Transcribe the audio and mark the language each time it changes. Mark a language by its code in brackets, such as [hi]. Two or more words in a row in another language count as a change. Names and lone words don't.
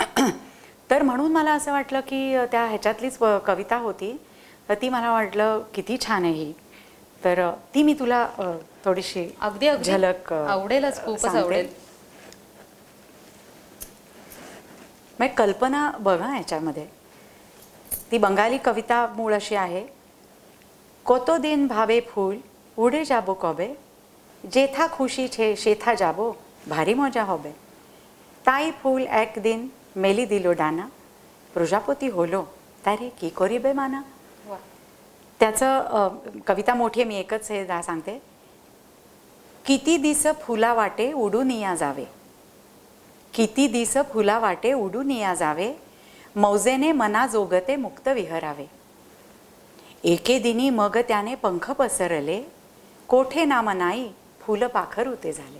[mr] तर म्हणून मला असं वाटलं की त्या ह्याच्यातलीच कविता होती, तर ती मला वाटलं किती छान आहे ही. तर ती मी तुला थोडीशी अगदी झलक आवडेलच, खूपच आवडेल. मग कल्पना बघा ह्याच्यामध्ये. ती बंगाली कविता मूळ अशी आहे, [bn] কতদিন ভাবে ফুল উড়ে যাব কবে, যেথা খুশি সেথা যাব, ভারী মজা হবে, তাই ফুল একদিন মেলি দিল ডানা, প্রজাপতি হলো তারে কি করিবে মানা. [mr] वा. त्याचं कविता मोठी आहे, मी एकच हे सांगते. किती दिस फुला वाटे उडून या जावे, किती दिस फुला वाटे उडून या जावे, मौजेने मना जोगते मुक्त विहरावे, एके दिनी मग त्याने पंख पसरले, कोठे ना मनाई फुल पाखर उते झाले.